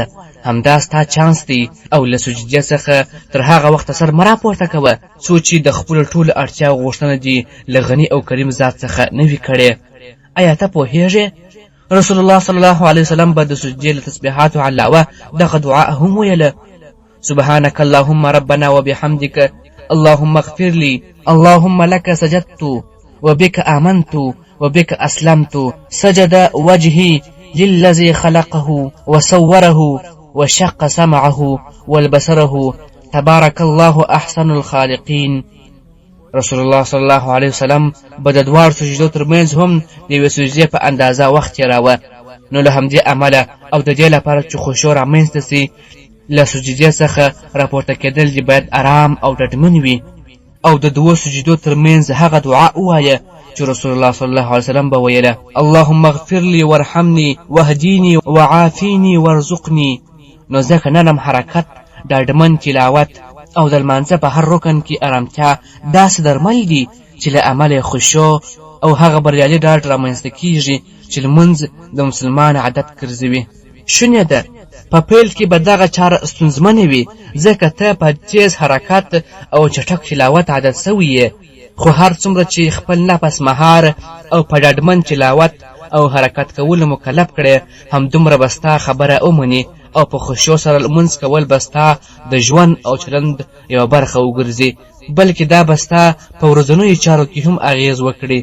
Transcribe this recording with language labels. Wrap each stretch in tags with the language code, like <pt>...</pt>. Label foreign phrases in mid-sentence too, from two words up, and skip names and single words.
<ps>همدا ستا چانس دی، او له سجدې څخه تر هغه وخته سر مه راپورته کوه څو چې د خپلو ټولو اړتیاو غوښتنه دي له غني او کریم ذات څخه نه وي کړې. آیا ته پوهېږې</ps> <ar>رسول الله صلی الله علیه وسلم</ar> <ps>به د سجدې له تسبیحاتو علاوه دغه دعا هم ویله:</ps> <ar>سبحانك اللهم ربنا وبحمدك اللهم اغفر لي، اللهم لك سجدت وبك آمنت وبك أسلمت، سجد وجهي للذي خلقه وصوره وشق سمعه والبصره، تبارك الله أحسن الخالقين. رسول الله صلی الله علیه وسلم</ar> <ps>به د 2 سجدو ترمنځ هم د یوې سجدې په اندازه وخت تېراوه. نو له همدې عمله او د دې لپاره چې خشوع رامنځته سي، له سجدې څخه راپورته کېدل دې باید آرام او ډاډمن وي. او د دوو سجدو ترمنځ هغه دعا ووایه چې</ps> <ar>رسول الله صلی الله علیه وسلم</ar> <ps>به ویله:</ps> <ar>اللهم اغفر لي وارحمني واهديني وعافيني وارزقني.</ar> <ps>نو ځکه نرم حرکت، ډاډمن تلاوت او د لمانځه په هر رکن کې ارامتیا داسې درمل دي چې له امله خشوع او هغه بریالي ډاډ رامنځته کیږي چې لمونځ د مسلمان عادت ګرځوي. شونې ده په پیل کې به دغه چاره ستونزمنې وي، ځکه ته په تیز حرکت او چټک تلاوت عادت سوی یې، خو هر څومره چې خپل نفس مهار او په ډاډمن تلاوت او حرکت کولو مکلف کړې، همدومره به ستا خبره ومني او په خشوع سره لمونځ کول به ستا د ژوند او چلند یوه برخه وګرځي، بلکې دا به ستا په ورځنیو چارو کې هم اغیز وکړي.</ps>